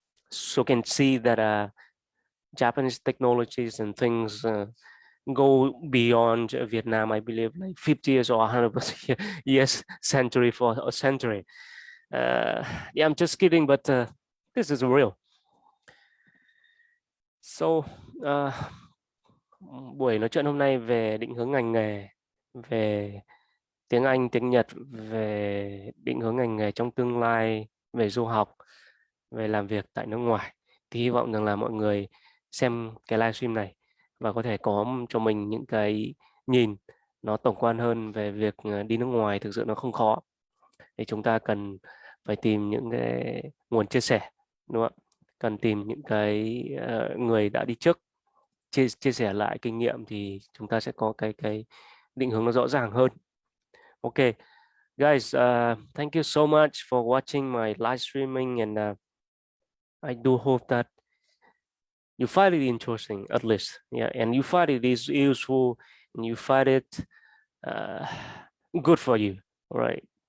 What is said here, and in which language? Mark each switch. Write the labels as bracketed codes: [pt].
[en] So can see that Japanese technologies and things go beyond Vietnam, I believe, like 50 years or 100% years, century for a century. Yeah, I'm just kidding, but this is real. [vi] So, buổi nói chuyện hôm nay về định hướng ngành nghề, về tiếng Anh, tiếng Nhật, về định hướng ngành nghề trong tương lai, về du học, về làm việc tại nước ngoài. Thì hy vọng rằng là mọi người xem cái livestream này và có thể có cho mình những cái nhìn nó tổng quan hơn về việc đi nước ngoài. Thực sự nó không khó. Thì chúng ta cần phải tìm những cái nguồn chia sẻ, đúng không ạ? Cần tìm những cái người đã đi trước chia sẻ lại kinh nghiệm thì chúng ta sẽ có cái định hướng nó rõ ràng hơn. [en] Ok, guys, thank you so much for watching my live streaming, and I do hope that you find it interesting, at least, yeah, and you find it is useful, and you find it uh, good for you. All right.